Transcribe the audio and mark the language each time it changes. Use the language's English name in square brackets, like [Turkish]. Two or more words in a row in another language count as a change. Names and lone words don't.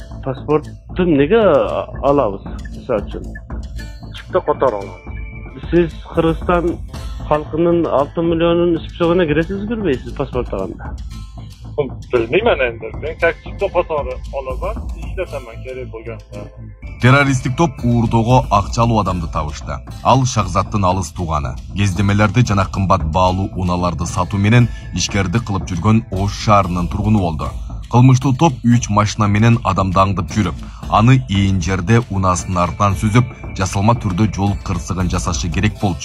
[Uzbek] Pasportni nega olamiz? Misol uchun, Chipta qator olamiz. siz Qirg'iziston xalqining 6 millionini isbog'iga kirasiz, kirmaysiz pasport olganda? Bilmayman endi. Men chipta qatori olaman, ishlataman kerak bo'lganda. [Kyrgyz] Terрористтик топ уурдоого акчалуу адамды табышты. Ал Шахзаттын алыс тууганы. Кездемелерди жана кымбат баалуу унааларды сатуу менен ишкердик кылып жүргөн Ош шаарынын тургуну болду. Кылмыштуу топ 3 машина менен адамды аңдып жүрүп, аны ийин жерде унаасынын артынан сүзүп, жасалма түрдө жол кырсыгын жасашы керек болчу.